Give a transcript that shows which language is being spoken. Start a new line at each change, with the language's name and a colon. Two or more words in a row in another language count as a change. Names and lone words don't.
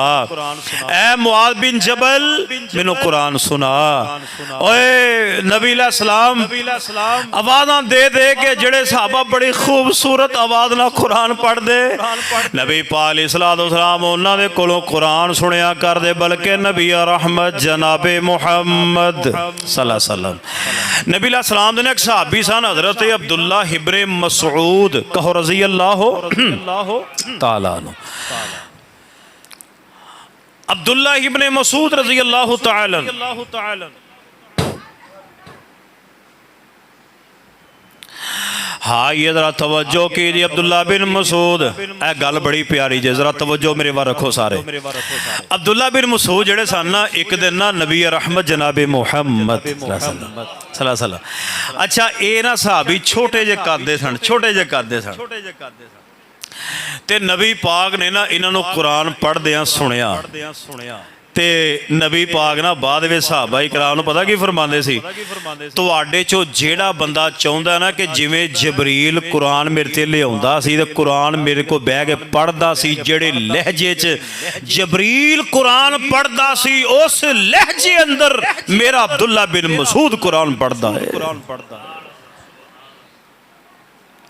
Punjabi: اے معاذ بن جبل مینوں قرآن سنا. اوئے نبی علیہ السلام آوازاں دے دے کے جیہڑے صحابہ بڑی خوبصورت آواز نال قرآن پڑھدے. نبی پاک
Arabic: عليه الصلاة والسلام
Punjabi: انہاں دے کولوں قرآن سنیا کردے، بلکہ نبی رحمت جنابِ محمد
Arabic: صلى الله عليه وسلم.
Punjabi: نبی علیہ السلام دے اک صحابی سن حضرت عبداللہ ابن مسعود، کہو
Arabic: رضي الله تعالى عنه.
Punjabi: अब्दुल्ला इब्ने मसऊद
Arabic: رضي الله تعالى.
Urdu: ہاں یہ ذرا توجہ کیجیے,
Punjabi: عبداللہ بن مسعود، اے گل بڑی پیاری جے، ذرا توجہ میرے ول رکھو سارے. عبداللہ بن مسعود جیہڑے سن نا، اک دن نا نبی رحمت جنابِ محمد
Arabic: صلى الله عليه وسلم,
Punjabi: اچھا اے نا صحابی چھوٹے جے قد سن، چھوٹے جے قد سن. تے نبی پاک نے نا انہاں نوں قرآن پڑھدیاں سنیا. تے نبی پاک نا بعد وچ صحابہ اکرام نوں پتا کی فرماندے سی، تہاڈے چوں جیہڑا بندہ چاہندا نا کہ جیویں جبریل قرآن میرے تے لیاندا سی تے قرآن میرے کول بہہ کے پڑھدا سی، جیہڑے لہجے چ جبریل قرآن پڑھدا سی اس لہجے اندر میرا عبداللہ بن مسعود قرآن پڑھدا اے.